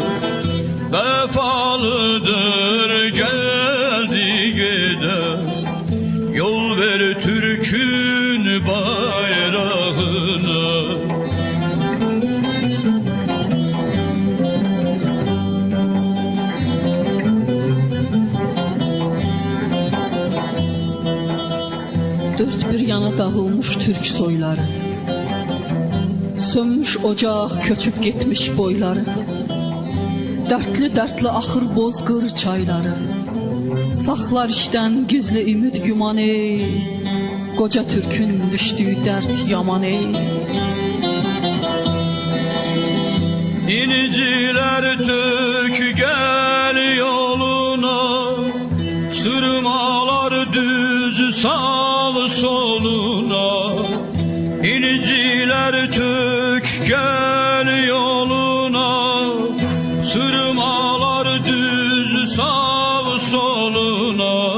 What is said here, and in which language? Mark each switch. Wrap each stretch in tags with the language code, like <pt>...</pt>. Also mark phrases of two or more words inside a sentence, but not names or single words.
<tr>Vefalıdır geldi giden, yol ver Türk'ün bayrağına. Dört bir yana dağılmış Türk soyları,</tr> <az>sönmüş ocaq, köçüb getmiş boyları. Dərtli-dərtli axır bozqır çayları, saxlar işdən gizli ümid güman ey, qoca Türkün düşdüyü dərd yaman ey.</az> <tr>İnciler tök gel yoluna, sırmalar düz sal soluna. İnciler tök gel yoluna, sırmalar düz sal soluna.</tr>